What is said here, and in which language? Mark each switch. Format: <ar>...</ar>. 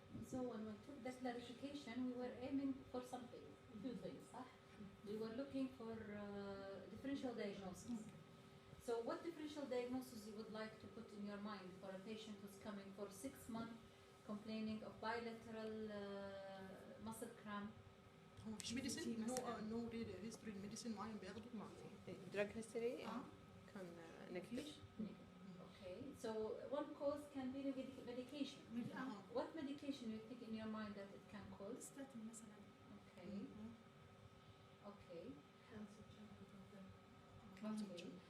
<en>So when we took the clarification, we were aiming for something, few things. We were looking for differential diagnosis. So what differential diagnosis you would like to put in your mind for a patient who's coming for 6 months complaining of bilateral muscle cramp?</en> <ar>هو مفيش ميديسين؟ no history medicine معين بياخده؟ ما في.</ar> <en>Drug history كان negative. Okay, so one cause can be medication. What medication you think in your mind that it can cause?</en> <ar>Statin مثلا.</ar> <en>Okay. Okay. Okay.</en>